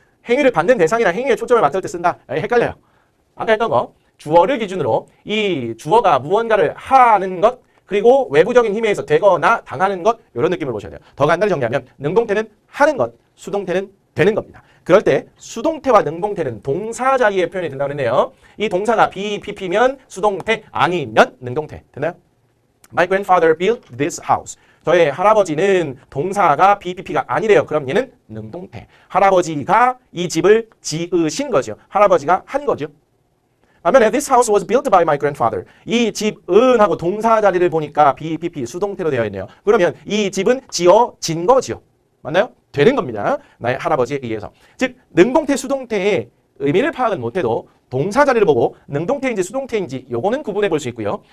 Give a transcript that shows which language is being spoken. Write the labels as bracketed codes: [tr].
[ko] 행위를 받는 대상이나 행위에 초점을 맞출 때 쓴다. 헷갈려요. 아까 했던 거 주어를 기준으로 이 주어가 무언가를 하는 것 그리고 외부적인 힘에 의해서 되거나 당하는 것 이런 느낌을 보셔야 돼요. 더 간단히 정리하면 능동태는 하는 것, 수동태는 되는 겁니다. 그럴 때 수동태와 능동태는 동사 자리에 표현이 된다고 했네요. 이 동사가 BPP면 수동태, 아니면 능동태. 됐나요? [en] My grandfather built this house. [ko] 저의 할아버지는 동사가 BPP가 아니래요. 그럼 얘는 능동태. 할아버지가 이 집을 지으신 거죠. 할아버지가 한 거죠. 반면에 [en] this house was built by my grandfather. [ko] 이 집은 하고 동사 자리를 보니까 BPP 수동태로 되어 있네요. 그러면 이 집은 지어진 거지요. 맞나요? 되는 겁니다. 나의 할아버지에 의해서. 즉 능동태, 수동태의 의미를 파악은 못해도 동사 자리를 보고 능동태인지 수동태인지 요거는 구분해 볼 수 있고요.